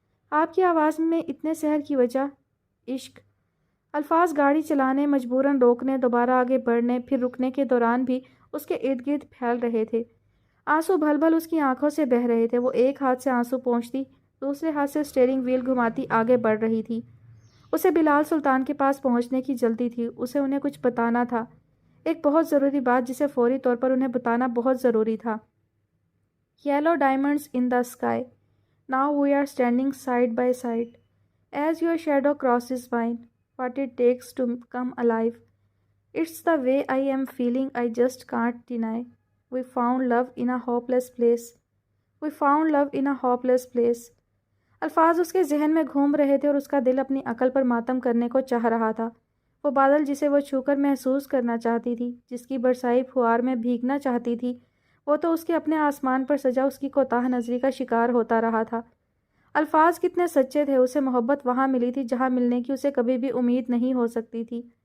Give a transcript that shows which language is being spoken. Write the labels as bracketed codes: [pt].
[ur] آپ کی آواز میں اتنے سحر کی وجہ؟ عشق۔ الفاظ گاڑی چلانے، مجبوراً روکنے، دوبارہ آگے بڑھنے، پھر رکنے کے دوران بھی اس کے ارد گرد پھیل رہے تھے۔ آنسو بھل بھل اس کی آنکھوں سے بہہ رہے تھے۔ وہ ایک ہاتھ سے آنسو پونچھتی، دوسرے ہاتھ سے اسٹیئرنگ وہیل گھماتی آگے بڑھ رہی تھی۔ اسے بلال سلطان کے پاس پہنچنے کی جلدی تھی۔ اسے انہیں کچھ بتانا تھا، ایک بہت ضروری بات جسے فوری طور پر انہیں بتانا بہت ضروری تھا۔ [en] Yellow diamonds in the sky. Now we are standing side by side. As your shadow crosses mine, what it takes to come alive. It's the way I am feeling, I just can't deny. We found love in a hopeless place. We found love in a hopeless place. [ur] الفاظ اس کے ذہن میں گھوم رہے تھے اور اس کا دل اپنی عقل پر ماتم کرنے کو چاہ رہا تھا۔ وہ بادل جسے وہ چھو کر محسوس کرنا چاہتی تھی، جس کی برسائی پھوار میں بھیگنا چاہتی تھی، وہ تو اس کے اپنے آسمان پر سجا اس کی کوتاہ نظری کا شکار ہوتا رہا تھا۔ الفاظ کتنے سچے تھے، اسے محبت وہاں ملی تھی جہاں ملنے کی اسے کبھی بھی امید نہیں ہو سکتی تھی۔